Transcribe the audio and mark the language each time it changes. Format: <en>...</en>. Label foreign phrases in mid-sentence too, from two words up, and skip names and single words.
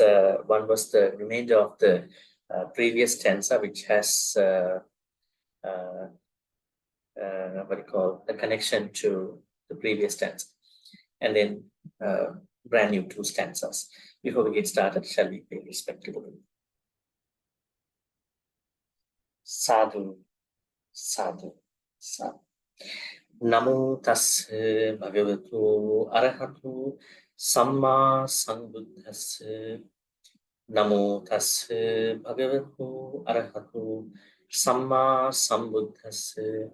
<en>One was the remainder of the previous stanza, which has uh, what do you call a connection to the previous stanza, and then brand new two stanzas. Before we get started, shall we pay respect to the Buddha?</en> <pi>Sadhu, sadhu, sadhu. Namo tassa bhagavato arahato samma sambuddhassa. Namo tassa bhagavato arahato samma sambuddhassa.</pi>